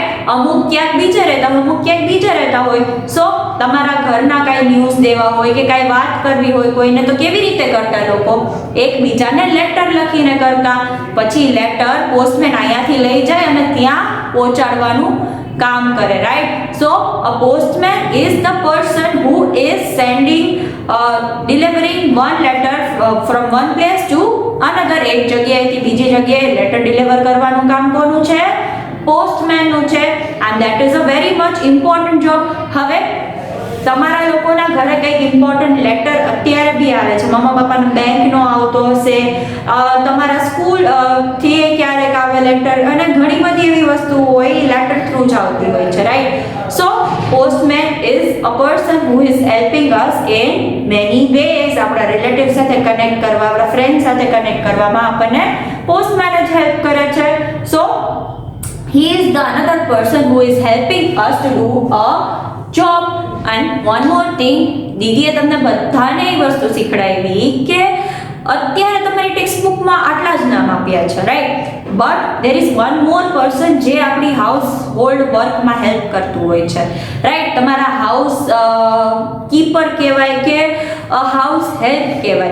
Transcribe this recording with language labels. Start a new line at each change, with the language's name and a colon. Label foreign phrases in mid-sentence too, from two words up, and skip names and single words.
Gujarati: અમુક ક્યાંક બીજે રહેતા હોય, અમુક ક્યાંક બીજે રહેતા હોય. સો તમારા ઘરના કાંઈ ન્યૂઝ દેવા હોય કે કાંઈ વાત કરવી હોય કોઈને, તો કેવી રીતે કરતા લોકો? એકબીજાને લેટર લખીને કરતા. પછી લેટર પોસ્ટમેન અહીંયાથી લઈ જાય અને ત્યાં પહોંચાડવાનું કામ કરે, રાઈટ?
English: so a postman is the person who is delivering one letter from one place to another.
Gujarati: એક જગ્યાએથી બીજી જગ્યાએ
English: letter deliver
Gujarati: કરવાનું કામ કોનું છે? પોસ્ટમેન નું છે.
English: and that is a very much important job.
Gujarati: હવે તમારા લોકોના ઘરે કંઈક
English: important letter
Gujarati: અત્યારે બી આવે છે, મમ્મા પપ્પાનો બેંકનો આવતો હશે, તમારા સ્કૂલ થી ક્યારેક આવે લેટર, અને ઘણી બધી એવી વસ્તુઓ હોય
English: letter through
Gujarati: જ આવતી હોય છે, રાઈટ?
English: સો postman is a person who is helping us in many ways.
Gujarati: આપણા રિલેટિવ સાથે કનેક્ટ કરવા, આપણા ફ્રેન્ડ સાથે કનેક્ટ કરવામાં આપણને પોસ્ટમેન જ હેલ્પ કરે છે.
English: સો he is the another person who is helping us to do a job. And one more thing,
Gujarati: દીદીએ તમને બધાને એ વસ્તુ શીખડાવી કે અત્યારે તમારી ટેક્સ્ટ બુકમાં આટલા જ નામ આપ્યા છે, રાઈટ?
English: but there is one more person
Gujarati: જે આપણી
English: house hold
Gujarati: વર્કમાં હેલ્પ કરતું હોય છે, રાઈટ? તમારા
English: house keeper
Gujarati: કહેવાય કે
English: house help
Gujarati: કહેવાય.